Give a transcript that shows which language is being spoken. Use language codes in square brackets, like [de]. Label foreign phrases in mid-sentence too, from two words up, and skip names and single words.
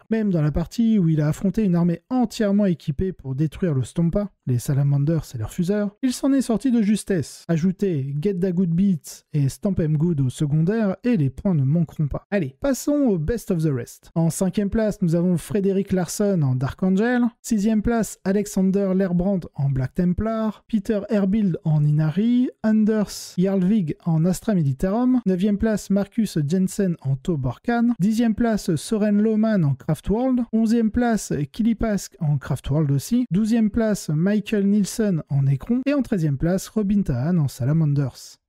[fr] Même dans la partie où il a affronté une armée entièrement équipée pour détruire le Stompa, les Salamanders et leurs fuseurs, il s'en est sorti de justesse. Ajoutez Get Da Good Beats et Stomp 'em Good au secondaire et les points ne manqueront pas. Allez, passons au [en] Best of the Rest. [fr] En 5e place, nous avons Frédéric Larson en Dark Angel, 6e place, Alexander Lerbrand en Black Templar, Peter Herbild en Inari, Anders Jarlvig en Astra Militarum, 9e place, Marcus Jensen en Toborkan, 10e place, Soren Lohmann en Craftworld, 11e place, Kilipask en Craftworld aussi, 12e place, Michael Nielsen en Necron, et en 13e place, Robin Tahan en Salamanders.